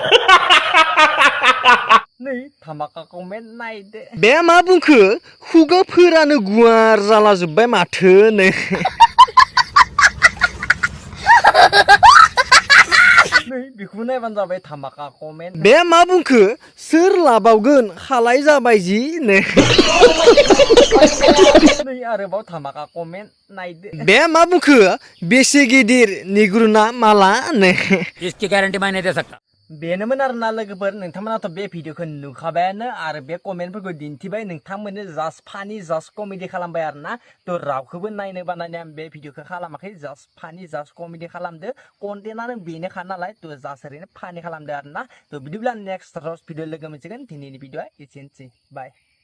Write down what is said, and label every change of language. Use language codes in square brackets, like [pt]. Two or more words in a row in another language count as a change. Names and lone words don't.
[brx] नै धामाका कमेन्ट नायदो बे मा बुंखो खुगाफोरानो गुवार जाला जोब्बाय माथो नै बेखौबो नायबानो जाबाय धामाका कमेन्ट बे मा बुंखो सोर लाबावगोन खालाय जाबाय जि नै आरोबाव धामाका कमेन्ट नायदो बे मा बुंखो बेसे गिदिर निग्रुना माला नै [hi] इसकी गारंटी मैं नहीं दे सकता [brx] बेनोमोन आरोना लोगोफोर नोंथांमोनाथ' बे भिडिअखौ नुखाबायानो आरो बे कमेन्टफोरखौ दिन्थिबाय नोंथांमोननो [en] just funny just comedy [brx] खालामबाय आरोना थ' रावखौबो नायनो बानायनाय आं बे भिडिअखौ खालामाखै [en] just funny just comedy [brx] खालामदो कन्टेन्टआनो बेनोखा नालाय थ' जास्ट ओरैनो फानि खालामदो आरोना थ' बिदिब्ला नेक्स्ट रस भिडिअ लोगो मोनसिगोन दिनैनि भिडिअआ एसेनोसै बाय